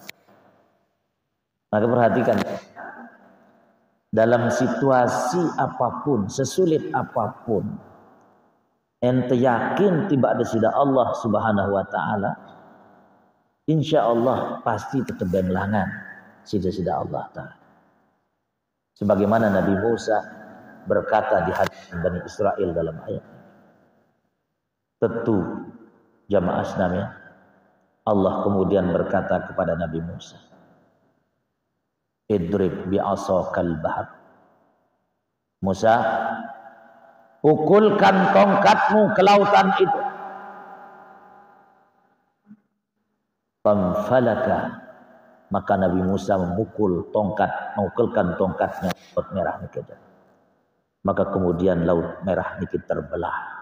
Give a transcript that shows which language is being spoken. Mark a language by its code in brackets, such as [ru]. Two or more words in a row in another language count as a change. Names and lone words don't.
[id] Maka perhatikan, dalam situasi apapun, sesulit apapun, ente yakin tiba ada sida Allah [ar] Subhanahu wa taala, insya Allah [id] pasti tetap [sas] benlangan sida Allah taala. [id] Sebagaimana Nabi Musa berkata di hadapan Bani Israel dalam ayat ini. Tentu jamaah sekalian, Allah kemudian berkata kepada Nabi Musa, [ar] idrib bi'asakal bahr. [id] Musa, pukulkan tongkatmu ke lautan itu. famfalaka, maka Nabi Musa mengukulkan tongkatnya laut merah niki. Maka kemudian laut merah niki terbelah.